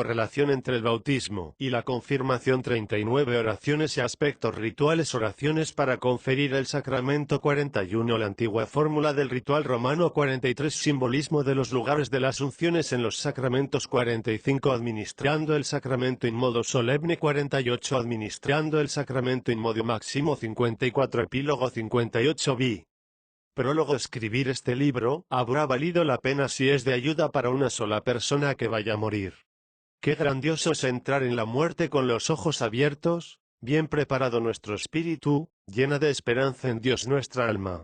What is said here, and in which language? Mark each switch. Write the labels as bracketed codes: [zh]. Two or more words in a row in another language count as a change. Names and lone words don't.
[es] Relación entre el bautismo y la confirmación. 39. Oraciones y aspectos rituales. Oraciones para conferir el sacramento. 41. La antigua fórmula del ritual romano. 43. Simbolismo de los lugares de las unciones en los sacramentos. 45. Administrando el sacramento [la] in modo [es] solemne. 48. Administrando el sacramento [la] in modo [es] máximo. 54. Epílogo. 58. Bi. Prólogo. Escribir este libro habrá valido la pena si es de ayuda para una sola persona que vaya a morir. Qué grandioso es entrar en la muerte con los ojos abiertos, bien preparado nuestro espíritu, llena de esperanza en Dios nuestra alma.